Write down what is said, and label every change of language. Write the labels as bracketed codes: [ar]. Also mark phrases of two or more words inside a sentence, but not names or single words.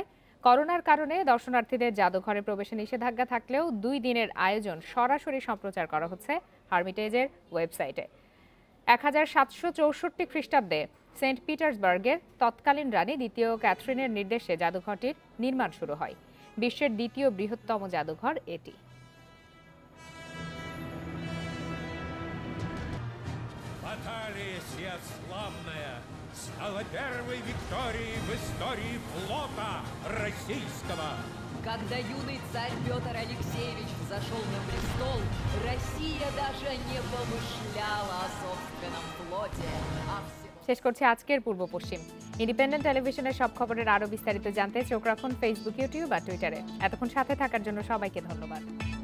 [bn] করোনার কারণে দর্শনার্থীদের জাদুঘরে প্রবেশে নিষেধাজ্ঞা থাকলেও 2 দিনের আয়োজন সরাসরি সম্প্রচার করা হচ্ছে হার্মিটেজের ওয়েবসাইটে। 1764 খ্রিস্টাব্দে সেন্ট পিটার্সবার্গের তৎকালীন রানী দ্বিতীয় ক্যাথরিনের নির্দেশে জাদুঘরটির নির্মাণ শুরু হয়। বিশ্বের দ্বিতীয় বৃহত্তম জাদুঘর এটি। [ru] Баталия сия славная стала первой викторией в истории флота российского. Когда юный царь Петр Алексеевич взошел на престол, Россия даже не помышляла о собственном флоте, [bn] শেষ করছি আজকের পূর্ব পশ্চিম। ইন্ডিপেন্ডেন্ট টেলিভিশনের সব খবরের আরো বিস্তারিত জানতে চোখ রাখুন ফেসবুক, ইউটিউব আর টুইটারে। এতক্ষণ সাথে থাকার জন্য সবাইকে ধন্যবাদ।